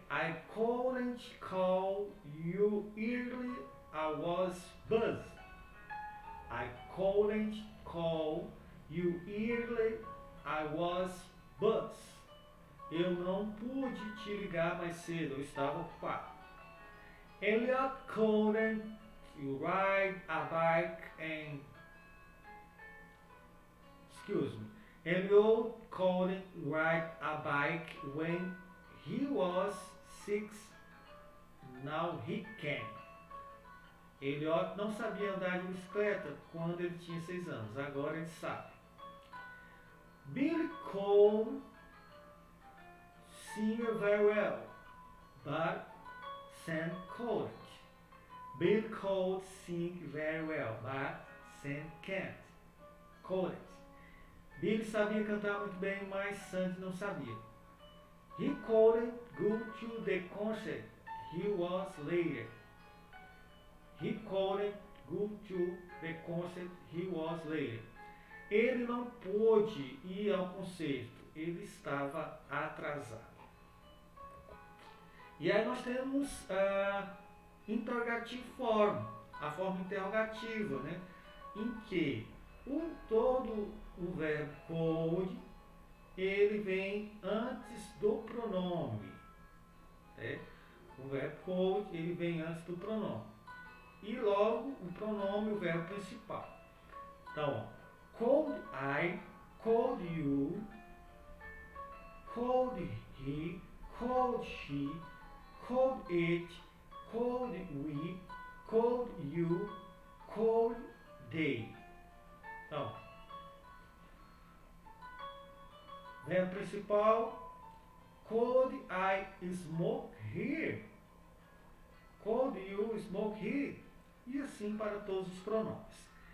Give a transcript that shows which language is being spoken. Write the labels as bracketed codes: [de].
[en] I couldn't call you early, I was busy. I couldn't call you early, I was busy. [pt] Eu não pude te ligar mais cedo, eu estava ocupado. [en] Elliot couldn't ride a bike and... Elliot couldn't ride a bike when he was 6. Now he can. [pt] Elliot não sabia andar de bicicleta quando ele tinha 6 anos. Agora ele sabe. [en] Billy could sing very well, but Sam couldn't. Bill could sing very well, but Sam can't. Couldn't. [pt] Billy sabia cantar muito bem, mas Sandy não sabia. [en] He couldn't go to the concert. He was late. He couldn't go to the concert. He was late. [pt] Ele não pôde ir ao concerto. Ele estava atrasado. E aí nós temos a [en] interrogative form, [pt] a forma interrogativa, né? Em que todo o verbo could, ele vem antes do pronome. Né? O verbo could, ele vem antes do pronome. E logo o pronome, o verbo principal. [en] Então, could I, could you, could he, could she, could it, could we, could you, could they. [pt] Então, verbo principal, [en] could I smoke here? Could you smoke here? [pt] E assim para todos os pronomes.